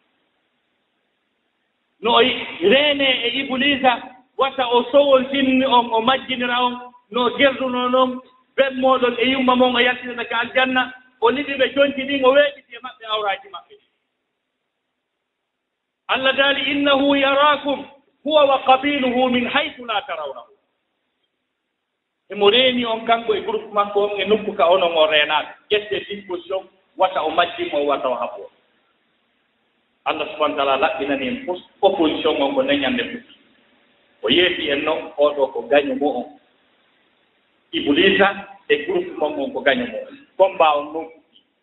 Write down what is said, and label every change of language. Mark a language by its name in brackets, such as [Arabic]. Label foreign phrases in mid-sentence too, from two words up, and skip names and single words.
[Fula] no reene e iblisa wata o sowoltinni on o majjinira on no gerduno noon ɓen moɗon e yumma mon o yaltinata ka aljanna o liɗi ɓe jonti ɗin o weeɓiti e maɓɓe awraji maɓɓe Allah daali [Arabic] إنه يراكم هو وقبيله من حيث لا ترونه [Fula] emo reeni on kanko e groupe makko on e nokku ka onon o reenaaɓe ƴette disposition wata o majjimo o wata o haɓoo Allah [Arabic] سبحانه تعالى [Fula] laɓɓinani en fof opposition on ko neñande futti o yeeti en noon oɗo ko gaño mo on Iblisa e groupe mon on ko gaño mo on combat on noon fuɗɗi